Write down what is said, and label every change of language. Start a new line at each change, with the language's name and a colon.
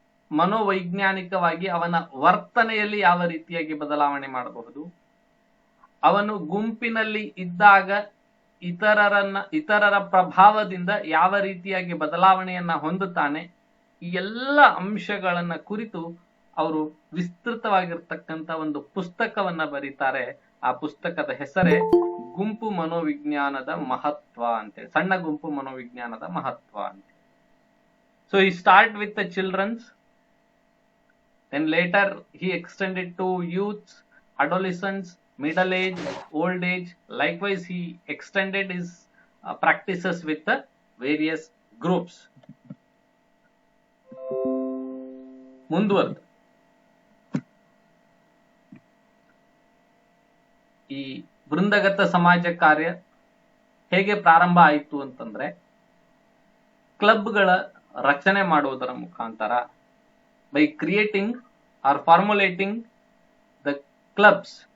Kannada: ಮನೋವೈಜ್ಞಾನಿಕವಾಗಿ ಅವನ ವರ್ತನೆಯಲ್ಲಿ ಯಾವ ರೀತಿಯಾಗಿ ಬದಲಾವಣೆ ಮಾಡಬಹುದು, ಅವನು ಗುಂಪಿನಲ್ಲಿ ಇದ್ದಾಗ ಇತರರ ಪ್ರಭಾವದಿಂದ ಯಾವ ರೀತಿಯಾಗಿ ಬದಲಾವಣೆಯನ್ನ ಹೊಂದುತ್ತಾನೆ, ಈ ಎಲ್ಲ ಅಂಶಗಳನ್ನ ಕುರಿತು ಅವರು ವಿಸ್ತೃತವಾಗಿರ್ತಕ್ಕಂಥ ಒಂದು ಪುಸ್ತಕವನ್ನ ಬರೀತಾರೆ. ಆ ಪುಸ್ತಕದ ಹೆಸರೇ ಗುಂಪು ಮನೋವಿಜ್ಞಾನದ ಮಹತ್ವ ಅಂತೇಳಿ, ಸಣ್ಣ ಗುಂಪು ಮನೋವಿಜ್ಞಾನದ ಮಹತ್ವ ಅಂತ. So
English: he start with the children's, then later he extended to youths, adolescents, middle age, old age. Likewise he extended his practices with the various groups.
Kannada: ಮುಂದುವರೆದು ಈ ವೃಂದಗತ ಸಮಾಜ ಕಾರ್ಯ ಹೇಗೆ ಪ್ರಾರಂಭ ಆಯಿತು ಅಂತಂದ್ರೆ, ಕ್ಲಬ್ಗಳ ರಚನೆ ಮಾಡುವುದರ ಮುಖಾಂತರ,
English: by creating or formulating the clubs.